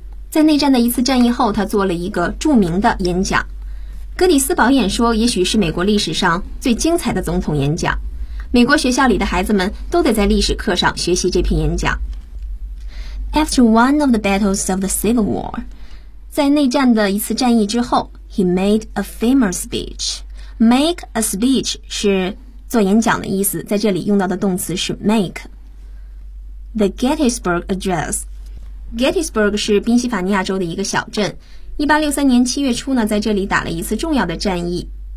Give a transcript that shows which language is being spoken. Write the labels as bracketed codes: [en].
[zh] 在内战的一次战役后，他做了一个著名的演讲。格里斯堡演说也许是美国历史上最精彩的总统演讲。美国学校里的孩子们都得在历史课上学习这篇演讲。 [en] After one of the battles of the Civil War, [zh] 在内战的一次战役之后 [en] he made a famous speech. Make a speech 是 [zh] 做演讲的意思，在这里用到的动词是 make. [en] The Gettysburg Address. [zh] Gettysburg 是宾夕法尼亚州的一个小镇，1863年7月初呢，在这里打了一次重要的战役。